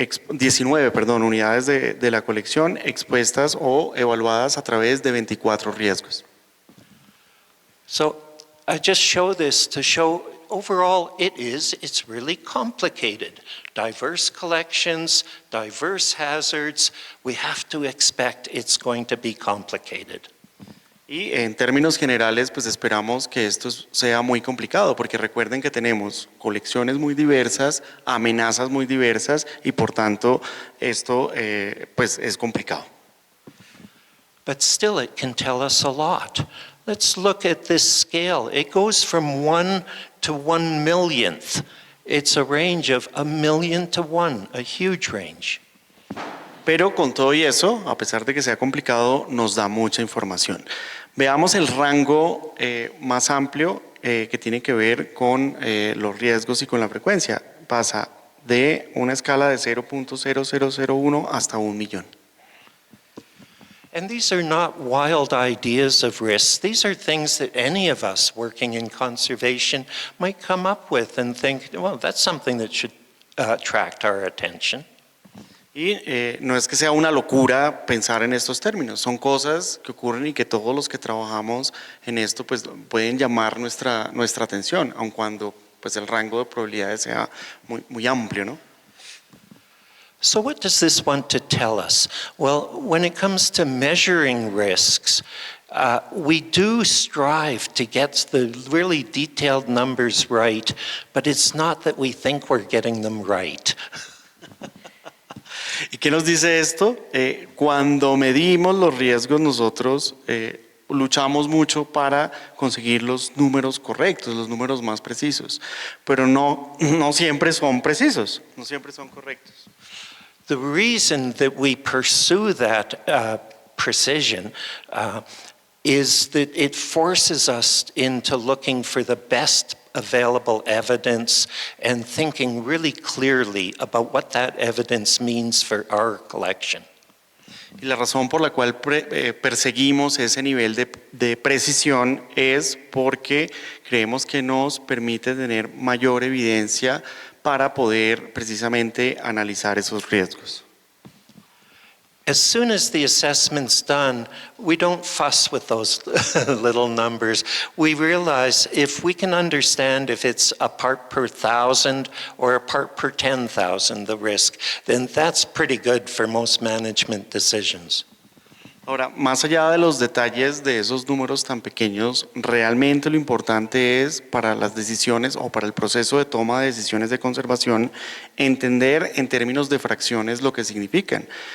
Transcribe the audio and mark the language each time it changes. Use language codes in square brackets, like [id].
[es] 19, unidades de la colección expuestas o evaluadas a través de 24 riesgos. [en] So I just show this to show overall it's really complicated. Diverse collections, diverse hazards. We have to expect it's going to be complicated. [es] Y en términos generales, pues esperamos que esto sea muy complicado, porque recuerden que tenemos colecciones muy diversas, amenazas muy diversas, y por tanto esto pues es complicado. [en] But still it can tell us a lot. Let's look at this scale. It goes from 1 to 1 millionth. It's a range of 1 million to 1, a huge range. [es] Pero con todo y eso, a pesar de que sea complicado, nos da mucha información. Veamos el rango más amplio que tiene que ver con los riesgos y con la frecuencia. Pasa de una escala de 0.0001 hasta 1 millón. [en] And these are not wild ideas of risks. These are things that any of us working in conservation might come up with and think, well, that's something that should attract our attention. [es] Y no es que sea una locura pensar en estos términos, son cosas que ocurren y que todos los que trabajamos en esto pues pueden llamar nuestra atención, aun cuando pues el rango de probabilidades sea muy amplio, ¿no? [en] So what does this want to tell us? Well, when it comes to measuring risks, we do strive to get the really detailed numbers right, but it's not that we think we're getting them right. [es] ¿Y qué nos dice esto? Cuando medimos los riesgos nosotros luchamos mucho para conseguir los números correctos, los números más precisos, pero no siempre son precisos, no siempre son correctos. [en] The reason that we pursue that precision is that it forces us into looking for the best available evidence and thinking really clearly about what that evidence means for our collection. [es] Y la razón por la cual perseguimos ese nivel de precisión es porque creemos que nos permite tener mayor evidencia para poder precisamente analizar esos riesgos. [en] As soon as the assessment's done, we don't fuss with those little numbers. We realize if we can understand if it's a part per 1,000 or a part per 10,000, the risk, then that's pretty good for most management decisions. [es] Ahora, más allá de los detalles de esos números tan pequeños, realmente lo importante es para las decisiones o para el proceso de toma de decisiones de conservación, entender en términos de fracciones lo que significan.